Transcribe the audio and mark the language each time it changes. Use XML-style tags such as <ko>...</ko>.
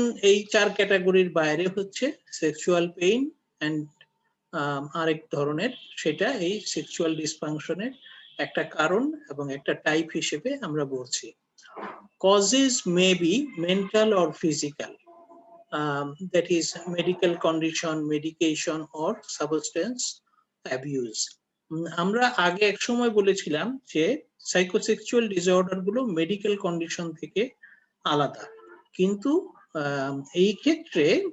<bn>এই চার ক্যাটাগরির বাইরে হচ্ছে সেক্সুয়াল পেইন অ্যান্ড আরেক ধরনের, সেটা এই সেক্সুয়াল ডিসফাংশনের একটা কারণ এবং একটা টাইপ হিসেবে আমরা বলছি।</bn> <en>Causes may be mental or physical, that is medical condition, medication or substance abuse.</en> <bn>আমরা আগে এক সময় বলেছিলাম যে সাইকোসেক্সুয়াল ডিসঅর্ডার গুলো মেডিকেল কন্ডিশন থেকে আলাদা, কিন্তু এই ক্ষেত্রে</bn>